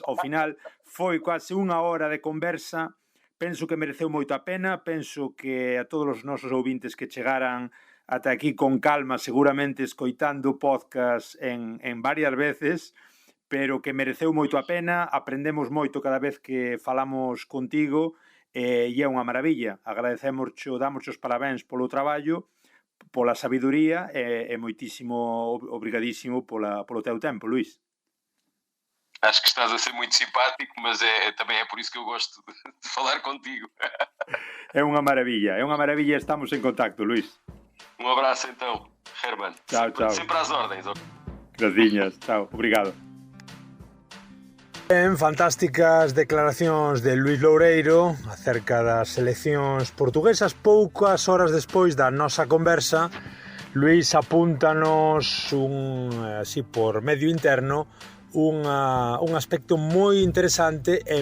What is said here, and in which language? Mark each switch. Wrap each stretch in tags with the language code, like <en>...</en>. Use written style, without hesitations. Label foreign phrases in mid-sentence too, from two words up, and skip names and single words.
<gl>Ao final foi quase unha hora de conversa. Penso que mereceu moito a pena, penso que a todos os nosos ouvintes que chegaran ata aquí con calma, seguramente escoitando podcast en varias veces, pero que mereceu moito a pena, aprendemos moito cada vez que falamos contigo, e é unha maravilla. Agradecemoscho, damos os parabéns polo traballo, pola sabiduría e moitísimo obrigadísimo polo teu tempo, Luís.</gl> <pt>Acho que estás a ser muito simpático, mas também é por isso que eu gosto de falar contigo.</pt> <gl>É unha maravilla, estamos en contacto, Luís.</gl> <pt>Um abraço então, Herman. Tchau. Sempre às ordens.</pt> <gl>Graciñas, chao, obrigado. Fantásticas declaracións de Luís Loureiro acerca das eleccións portuguesas. Poucas horas despois da nosa conversa, Luís apúntanos así por medio interno un aspecto moi interesante e</gl>